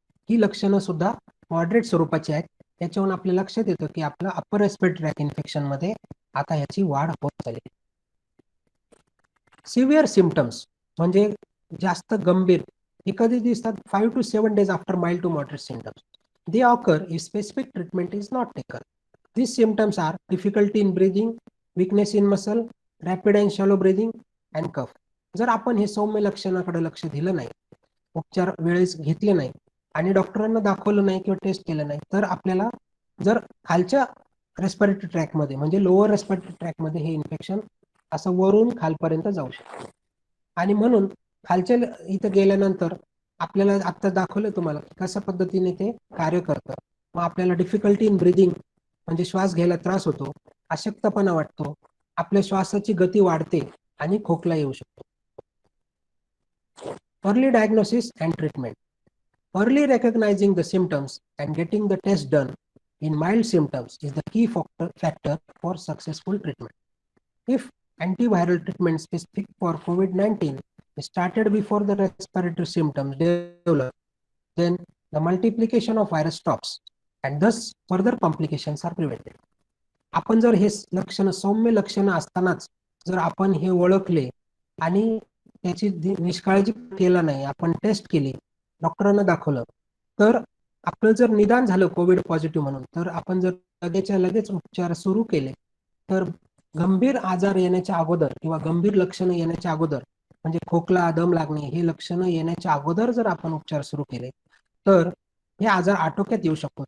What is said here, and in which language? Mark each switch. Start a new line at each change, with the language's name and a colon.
Marathi: ही लक्षणं सुद्धा मॉडरेट स्वरूपाची आहेत. त्याच्यावरून आपल्या लक्षात येतं की आपलं अप्पर रेस्पिरेटरी ट्रॅक इन्फेक्शन मध्ये आता याची वाढ होत चालली. सिव्हिअर सिम्पटम्स म्हणजे जास्त गंभीर हे कधी दिसतात
English: 5 to 7 days after mild to moderate symptoms. They occur if specific treatment is not taken. These symptoms are difficulty in breathing, weakness in muscle, rapid and shallow breathing, and cough.
Marathi: जर आपण हे सौम्य लक्षणाकडे लक्ष दिलं नाही, उपचार वेळेस घेतले नाही आणि डॉक्टरांना दाखवलं नाही किंवा टेस्ट केलं नाही, तर आपल्याला जर खालच्या रेस्पिरेटरी ट्रॅकमध्ये म्हणजे लोअर रेस्पिरेटरी ट्रॅकमध्ये हे इन्फेक्शन असं वरून खालपर्यंत जाऊ शकतं. आणि म्हणून खालच्या इथं गेल्यानंतर आपल्याला आता दाखवलं तुम्हाला कशा पद्धतीने ते कार्य करतं. मग आपल्याला
English: difficulty in breathing
Marathi: म्हणजे श्वास घ्यायला त्रास होतो, अशक्तपणा वाटतो, आपल्या श्वासाची गती वाढते आणि खोकला येऊ शकतो.
English: Early diagnosis and treatment. Early recognizing the symptoms and getting the test done in mild symptoms is the key factor for successful treatment. If antiviral treatment specific for COVID-19 is started before the respiratory symptoms develop, then the multiplication of virus stops and thus further complications are prevented.
Marathi: आपण जर हे लक्षणं सौम्य लक्षणं असतानाच जर आपण हे ओळखले आणि त्याची निष्काळजी केला नाही, आपण टेस्ट केली, डॉक्टरांना दाखवलं, तर आपलं जर निदान झालं कोविड पॉझिटिव्ह म्हणून, तर आपण जर लगेचच्या लगेच उपचार सुरू केले, तर गंभीर आजार येण्याच्या अगोदर किंवा गंभीर लक्षणं येण्याच्या अगोदर म्हणजे खोकला, दम लागणे हे लक्षणं येण्याच्या अगोदर जर आपण उपचार सुरू केले, तर हे आजार आटोक्यात येऊ शकतो.